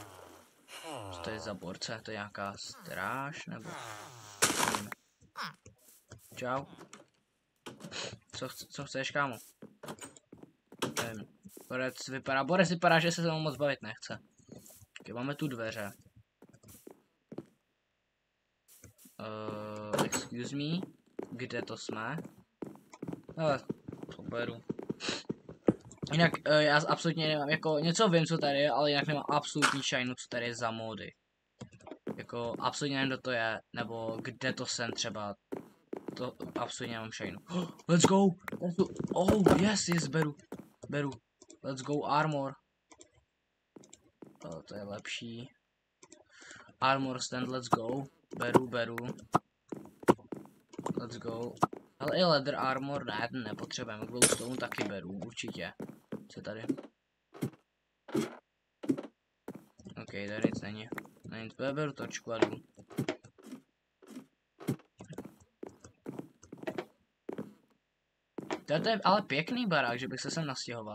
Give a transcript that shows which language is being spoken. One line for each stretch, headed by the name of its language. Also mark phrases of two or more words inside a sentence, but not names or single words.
Czech: Co to je za borce, to je nějaká stráž, nebo... Čau. Co chceš, kámo? Borec vypadá, že se mnou moc bavit nechce. Okay, máme tu dveře.
English: Excuse me,
Czech: kde to jsme? Ale, poberu. Jinak já absolutně nemám, jako něco vím, co tady je, ale jinak nemám absolutní šajnu, co tady je za módy. Jako absolutně nevím, kdo to je, nebo kde to jsem třeba. To absolutně nemám šajnu.
English: Let's go! Oh, yes, beru. Let's go, armor.
Czech: To je lepší.
English: Armor stand, let's go. Beru. Let's go.
Czech: Ale i
English: leather armor,
Czech: ne, ten nepotřebujeme. Glowstone taky beru, určitě. Co tady? Ok, tady nic není. Beru točku a jdu. To je ale pěkný barák, že bych se sem nastěhoval.